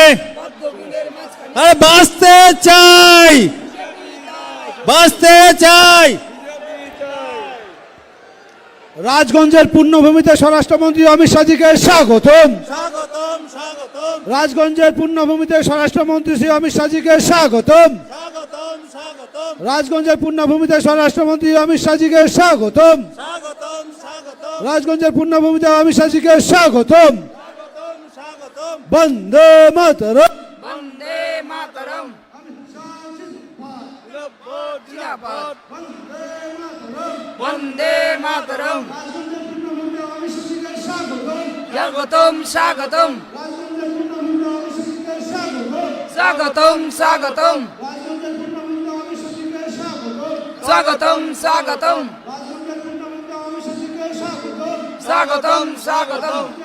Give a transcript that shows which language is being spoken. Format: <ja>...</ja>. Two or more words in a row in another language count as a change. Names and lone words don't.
<bn>আরে বাঁচতে চাই, বাঁচতে চাই। রাজগঞ্জের পূর্ণভূমিতে স্বরাষ্ট্রমন্ত্রী অমিত শাহজিকে স্বাগতম। স্বাগতম স্বাগতম রাজগঞ্জের পূর্ণভূমিতে স্বরাষ্ট্রমন্ত্রী শ্রী অমিত শাহজিকে স্বাগতম। স্বাগতম স্বাগতম রাজগঞ্জের পূর্ণভূমিতে স্বরাষ্ট্রমন্ত্রী অমিত শাহজিকে স্বাগতম। স্বাগতম স্বাগতম রাজগঞ্জের পূর্ণভূমিতে অমিত শাহজিকে স্বাগতম। স্বাগতম। বন্দে মাতরম। বন্দে মাতরম। জিন্দাবাদ। বন্দে মাতরম। স্বাগতম স্বাগতম স্বাগতম স্বাগতম স্বাগতম স্বাগতম স্বাগতম স্বাগতম</bn>